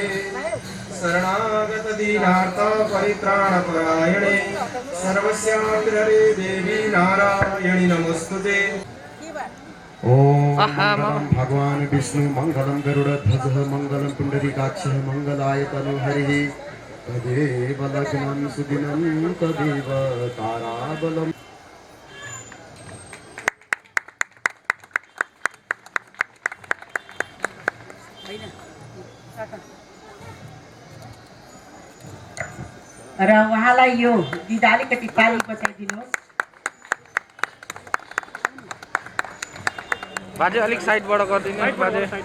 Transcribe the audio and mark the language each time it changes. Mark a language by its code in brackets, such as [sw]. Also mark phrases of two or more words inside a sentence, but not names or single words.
[sa] शरणागत दीनार्थ परित्राणपरायणे सर्वस्याग्रहे देवी नारायणि नमोस्तुते। ओम मंगलम भगवान विष्णु मंगलम गरुड़ध्वज मंगलम पुंडरीकाक्ष मंगलाय तनुहरिः तदेव लग्नं सुदिनं तदेव ताराबलम्। [ne] र उहाँलाई यो गीत अलिकति ताली बजाइदिनुहोस्। बाजे अलिक साइडबाट गरिदिनु बाजे।